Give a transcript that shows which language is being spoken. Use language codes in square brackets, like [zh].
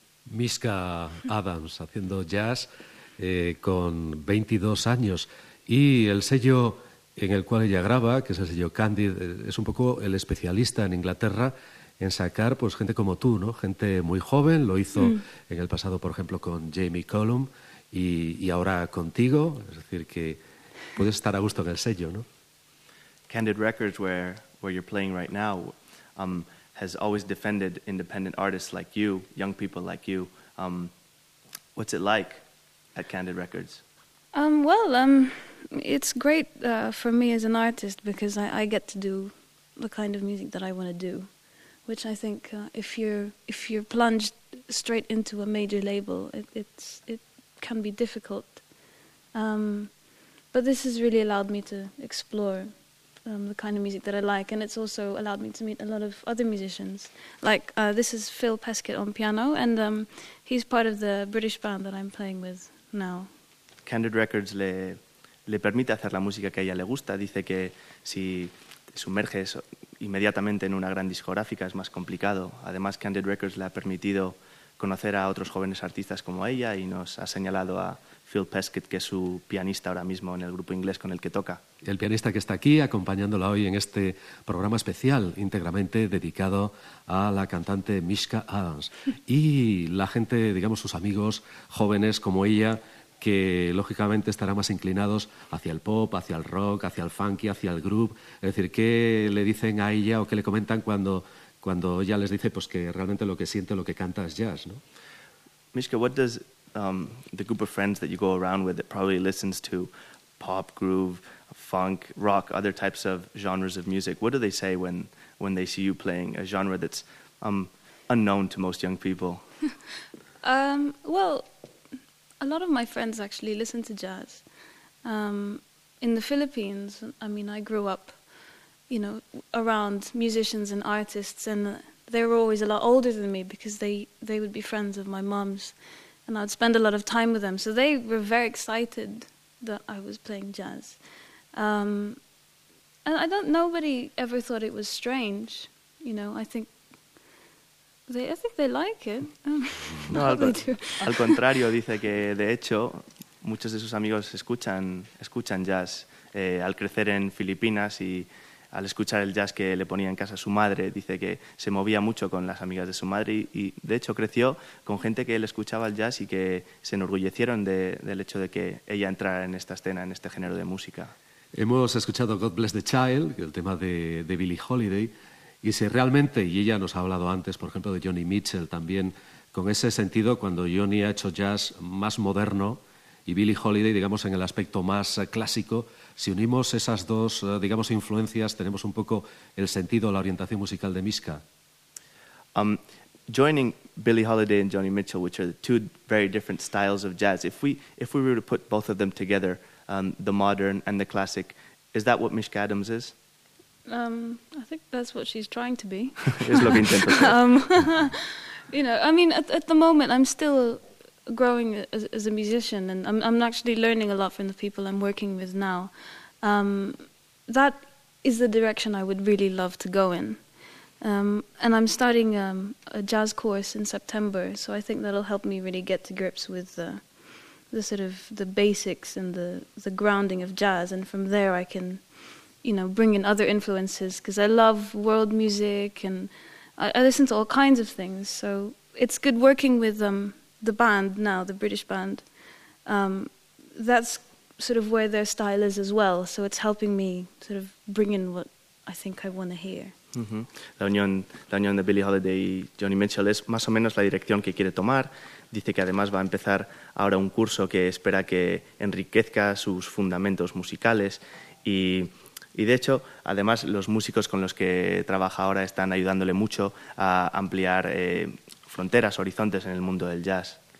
[es] Miska Adams haciendo jazz con 22 años y el sello en el cual ella graba, que es el sello Candid, es un poco el especialista en Inglaterra en sacar pues gente como tú, ¿no? Gente muy joven, lo hizo en el pasado, por ejemplo, con Jamie Cullum y ahora contigo, es decir, que puedes estar a gusto en el sello, ¿no? [en] Candid Records, where you're playing right now, has always defended independent artists like you, young people like you. What's it like at Candid Records? It's great for me as an artist because I get to do the kind of music that I want to do, which I think if you're plunged straight into a major label, it can be difficult. But this has really allowed me to explore the kind of music that I like, and it's also allowed me to meet a lot of other musicians. Like, this is Phil Peskett on piano, and he's part of the British band that I'm playing with now. [es] Candid Records le permite hacer la música que a ella le gusta. Dice que si te sumerges inmediatamente en una gran discográfica es más complicado. Además, Candid Records le ha permitido conocer a otros jóvenes artistas como ella y nos ha señalado a Phil Peskett, que es su pianista ahora mismo en el grupo inglés con el que toca. El pianista que está aquí acompañándola hoy en este programa especial íntegramente dedicado a la cantante Miska Adams. Y la gente, digamos, sus amigos jóvenes como ella, que lógicamente estarán más inclinados hacia el pop, hacia el rock, hacia el funky, hacia el groove. Es decir, ¿qué le dicen a ella o qué le comentan cuando ella les dice pues que realmente lo que siente, lo que canta es jazz, ¿no? [en] Miska, what does the group of friends that you go around with that probably listens to pop, groove, funk, rock, other types of genres of music, what do they say when they see you playing a genre that's unknown to most young people? Well, a lot of my friends actually listen to jazz. In the Philippines, I mean, I grew up, you know, around musicians and artists, and they were always a lot older than me because they would be friends of my mom's, and I'd spend a lot of time with them. So they were very excited that I was playing jazz. And I don't. Nobody ever thought it was strange, you know. I think they like it. [es] No, al contrario, dice que de hecho muchos de sus amigos escuchan jazz al crecer en Filipinas y al escuchar el jazz que le ponía en casa su madre. Dice que se movía mucho con las amigas de su madre y de hecho creció con gente que le escuchaba el jazz y que se enorgullecieron del hecho de que ella entrara en esta escena, en este género de música. Hemos escuchado God Bless the Child, el tema de Billie Holiday, y si realmente, y ella nos ha hablado antes, por ejemplo, de Joni Mitchell también, con ese sentido, cuando Joni ha hecho jazz más moderno y Billie Holiday, digamos, en el aspecto más clásico, si unimos esas dos, digamos, influencias, tenemos un poco el sentido, la orientación musical de Miska. [en] Joining Billie Holiday and Joni Mitchell, which are the two very different styles of jazz, if we were to put both of them together, the modern and the classic, is that what Miska Adams is? I think that's what she's trying to be. [es] Es lo que intento ser. [en] You know, I mean, at the moment, I'm still growing as a musician, and I'm actually learning a lot from the people I'm working with now. That is the direction I would really love to go in. And I'm starting a jazz course in September, so I think that'll help me really get to grips with the sort of the basics and the grounding of jazz, and from there I can, you know, bring in other influences, because I love world music and I listen to all kinds of things, so it's good working with the band now, the British band. That's sort of where their style is as well, so it's helping me sort of bring in what I think I want to hear. [es] La unión de Billie Holiday y Joni Mitchell es más o menos la dirección que quiere tomar. Dice que además va a empezar ahora un curso que espera que enriquezca sus fundamentos musicales y de hecho, además, los músicos con los que trabaja ahora están ayudándole mucho a ampliar fronteras, horizontes en el mundo del jazz.